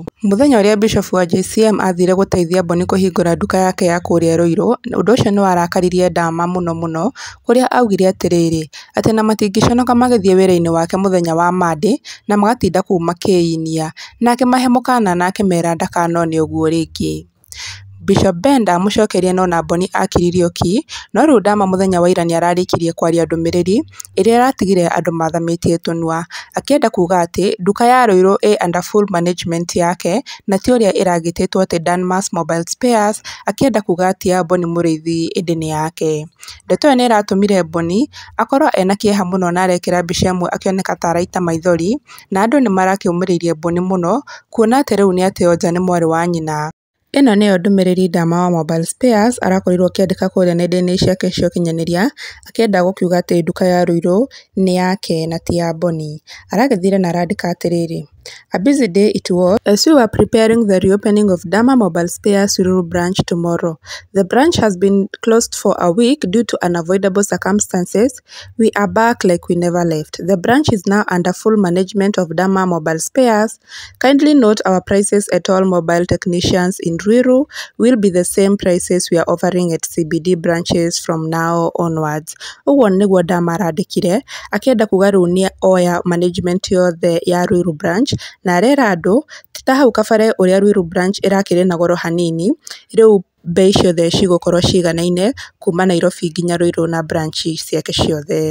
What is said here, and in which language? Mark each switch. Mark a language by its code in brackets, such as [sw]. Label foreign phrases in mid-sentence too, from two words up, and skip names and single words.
[ki] Mũthenya ũrĩa Bishop wa JCM athire gũteithia Bonny kũhingũra nduka yake ya kũrĩa Rũirũ, ũndũ ũcio nĩ warakaririe Ndama mũno, kũrĩa augire atĩrĩrĩ, atĩ na matingĩconoka magĩthiĩ wĩra-inĩ wake mũthenya wa Monday na magatinda kũu makĩinia, na akĩmahe mũkana na akĩmera ndakanone ũguo rĩngĩ. Bishop Ben ndamũcokeria no na Bonny akiririo ki, no rĩu Ndama mũthenya wa ira nĩ ararĩkirie kwaria ndũmĩrĩri ĩrĩa ĩratigire andũ mathamĩtie tũnua, akĩenda kuga atĩ nduka ya Rũirũ ĩ [en] under full management [ki] yake na ti ũrĩa ĩragĩtĩtwo atĩ Danmars Mobile Spares, akĩenda kuga atĩ ya Bonny Mũrĩithi ĩndĩ nĩ yake. Ndeto ĩyo nĩ ĩratũmire Bonny akorwo ena kĩeha mũno na arekĩra mbica ĩmwe akĩoneka ta araita maithori, na andũ nĩ marakĩũmĩrĩirie Bonny mũno, kuona atĩ rĩu nĩ ateo nja nĩ mwarĩ wa nyina. Ĩno nĩyo ndũmĩrĩri Ndama wa Mobile Spares arakorirwo akĩandĩka kũrĩa nenda-inĩ ciake cia ũkinyanĩria, akĩenda gũkiuga atĩ nduka ya Rũirũ nĩ yake na ti ya Bonny. Aragĩthire na arandĩka atĩrĩrĩ, [en] "A busy day it was as we were preparing the reopening of Ndama Mobile Spares Ruiru branch tomorrow. The branch has been closed for a week due to unavoidable circumstances. We are back like we never left. The branch is now under full management of Ndama Mobile Spares. Kindly note our prices at all mobile technicians in Ruiru will be the same prices we are offering at CBD branches from now onwards." [ki] Ũguo nĩguo Ndama arandĩkire, akĩenda kuga rĩu nĩ oya management yothe ya Ruiru branch, na arera andũ ti ta hau kabere ũrĩa Ruiru branch ĩrakĩrĩ na goro hanini, rĩu mbei ciothe cigũkorwo ciganaine kuma Nairobi nginya Ruiru na branch ciake ciothe.